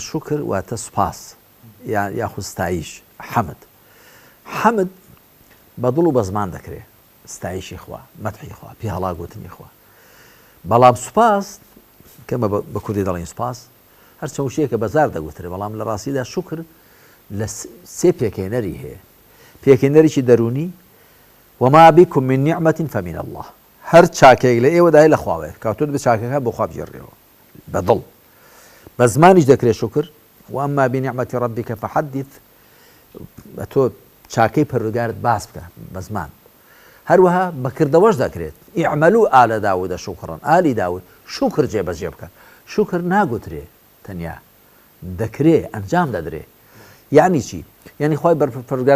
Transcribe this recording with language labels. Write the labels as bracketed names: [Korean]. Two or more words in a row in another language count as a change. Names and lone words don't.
[Central Kurdish] شکر واتە سوپاس یاخود ستایش حەمد بەدڵ و بە زمان دەکرێت ستایشی خوا مەدحی خوا پێ هەڵاگوتنی خوا بەڵام سوپاس کەمە بە کوردی دەڵێن سوپاس هەرچەند وشەیەکە بەزار دەگوترێت بەڵام لە ڕاستیدا شکر لە سێ پێکێنەری هەیە پێکێنەرێکی دەرونی [Arabic] وما بكم من نعمة فمن الله [Central Kurdish] هەر چاکێک لە ئێوەدای لە خواوێت کاتۆت بە چاکەکە بۆ خوا بژێڕێەوە بەدڵ بە زمانیش دەکرێت شکر [Arabic] وأما بنعمة ربك فحدث [Central Kurdish] تۆ چاکەی پەروەردگارت باس بکە بە زمان هەروەها بەکردەوەش دەکرێت [Arabic] ئیعملوا آل داود شکرا [Central Kurdish] ئالی داود شکر جێبەجێ بکە شکر ناگوترێ تەنیا دەکرێ ئەنجام دەدرێ یعنی چی یعنی خوای پەروەردگار